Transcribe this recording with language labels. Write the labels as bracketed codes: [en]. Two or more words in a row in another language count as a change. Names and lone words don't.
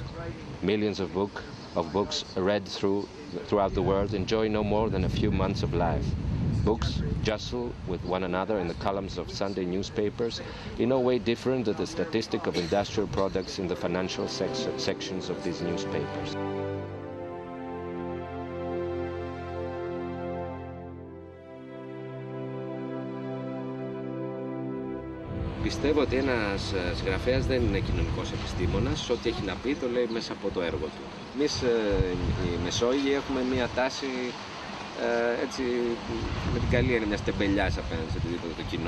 [en] Millions of books read throughout the world enjoy no more than a few months of life. Books jostle with one another in the columns of Sunday newspapers in no way different than the statistic of industrial products in the financial sections of these newspapers. [el] Πιστεύω ότι ένας συγγραφέας δεν είναι κοινωνικός επιστήμονας. Ό,τι έχει να πει το λέει μέσα από το έργο του. Εμείς οι Μεσόγειοι έχουμε μία τάση έτσι, με την καλή έννοια μιας τεμπελιάς απέναντι σε οτιδήποτε το κοινό.